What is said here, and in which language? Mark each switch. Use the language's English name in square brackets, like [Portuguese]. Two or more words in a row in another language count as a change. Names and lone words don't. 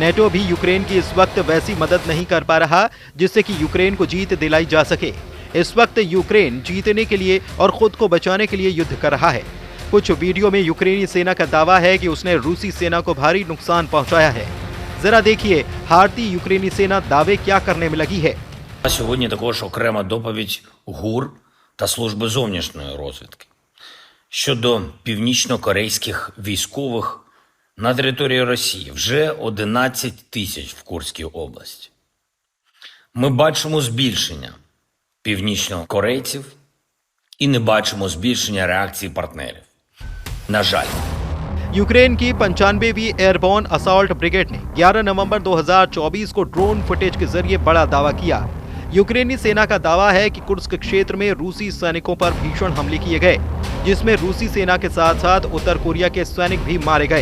[Hindi] नेटो भी यूक्रेन की इस वक्त वैसी मदद नहीं कर पा रहा जिससे कि यूक्रेन को जीत दिलाई जा सके। इस वक्त यूक्रेन जीतने के लिए और खुद को बचाने के लिए युद्ध कर रहा है। कुछ वीडियो में यूक्रेनी सेना का दावा है कि उसने रूसी सेना को भारी नुकसान पहुंचाया है। जरा देखिए हारती यूक्रेनी सेना दावे क्या करने में लगी है। [Ukrainian] Сьогодні також окрема доповідь ГУР та Служби зовнішньої розвідки щодо північно-корейських військових на території Росії. Вже 11 тисяч в Курській області. Ми бачимо збільшення північно-корейців і не бачимо збільшення реакції партнерів. На жаль. [Hindi] यूक्रेन की 95वीं [English] airborne assault brigade [Hindi] ने 11 नवंबर 2024 को ड्रोन फुटेज के जरिए बड़ा दावा किया। यूक्रेनी सेना का दावा है कि कुर्स्क क्षेत्र में रूसी सैनिकों पर भीषण हमले किए गए, जिसमें रूसी सेना के साथ साथ उत्तर कोरिया के सैनिक भी मारे गए।